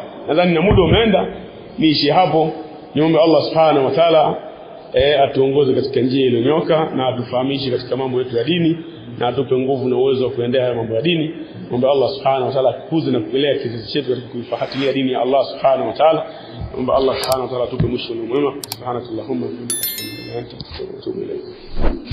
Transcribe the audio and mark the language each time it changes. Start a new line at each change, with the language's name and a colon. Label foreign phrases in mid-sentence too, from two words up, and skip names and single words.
Swahili: Nadhani na muda umeenda, niishi hapo. Niombe
Arabic: الله سبحانه وتعالى
Swahili: atuongoze katika njia iliyonyoka na atufahamishe katika mambo yetu ya dini na atupe nguvu na uwezo wa kuendea haya mambo ya dini. Niombe
Arabic: الله سبحانه وتعالى
Swahili: akuze na kupelea kizazi chetu katika kuifuatilia dini ya
Arabic: الله سبحانه وتعالى.
Swahili: Niombe
Arabic: الله سبحانه وتعالى
Swahili: atupe mwisho mwema.
Arabic: سبحانك اللهم وبحمدك أشهد أن لا إله إلا أنت أستغفرك وأتوب إليك.